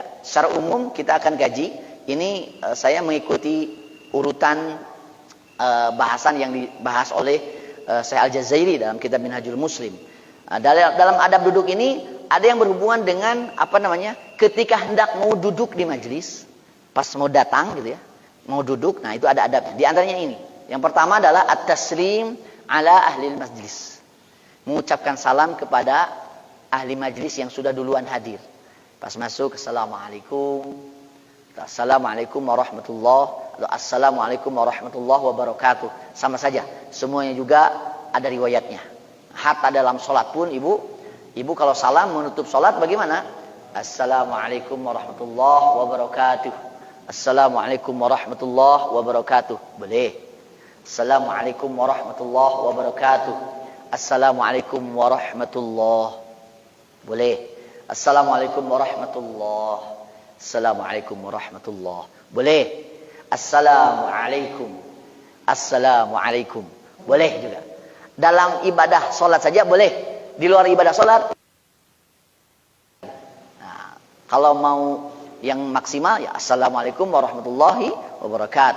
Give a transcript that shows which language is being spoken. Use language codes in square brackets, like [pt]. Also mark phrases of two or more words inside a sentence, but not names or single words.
[id] Secara umum kita akan kaji. Ini saya mengikuti urutan bahasan yang dibahas oleh Syekh Al-Jazairi dalam kitab Minhajul Muslim. Dalam adab duduk ini ada yang berhubungan dengan ketika hendak mau duduk di majelis, pas mau datang gitu ya, mau duduk, nah itu ada adabnya. Di antaranya ini. Yang pertama adalah [ar] التسليم على أهل المجلس. [id] Mengucapkan salam kepada ahli majlis yang sudah duluan hadir. Pas masuk, assalamualaikum. [ar] السلام عليكم ورحمة الله atau السلام عليكم ورحمة الله وبركاته. [id] Sama saja. Semuanya juga ada riwayatnya. Hatta dalam sholat pun ibu kalau salam menutup sholat bagaimana? [ar] السلام عليكم ورحمة الله وبركاته. السلام عليكم ورحمة الله وبركاته. [id] Boleh. [ar] السلام عليكم ورحمة الله وبركاته. السلام عليكم ورحمة الله. [id] Boleh. [ar] السلام عليكم ورحمة الله. السلام عليكم ورحمة الله. [id] Boleh. Assalamualaikum. Assalamualaikum. Boleh juga. Dalam ibadah sholat saja boleh. Di luar ibadah sholat. Nah, kalau mau yang maksimal ya [ar] السلام عليكم ورحمة الله وبركاته.